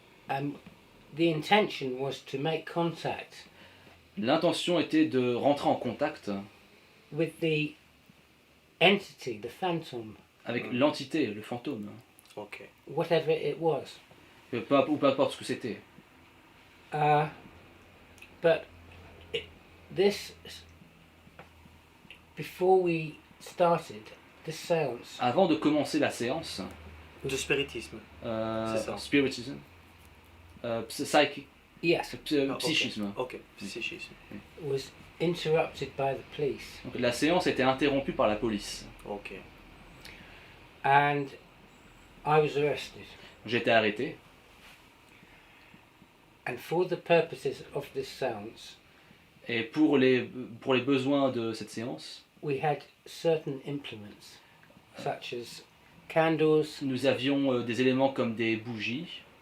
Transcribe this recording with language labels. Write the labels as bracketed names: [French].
[English] and the intention was to make contact [French] L'intention était de rentrer en contact [English] with the entity, the phantom, [French] avec l'entité, le fantôme. Ok. [English] whatever it was. [French] Peu importe ce que c'était. [English] But before we started this séance, [French] Avant de commencer la séance, De spiritisme. C'est ça. [English] spiritism, psychic, yes, [French] psychisme. Ok, psychisme. [English] was interrupted by the police, [French] Donc, la séance était interrompue par la police. Ok. [English] and I was arrested. [French] J'ai été arrêté. [English] And for the purposes of this séance, [French] Et pour les besoins de cette séance, [English] we had certain implements, such as candles, [French] nous avions des éléments comme des bougies,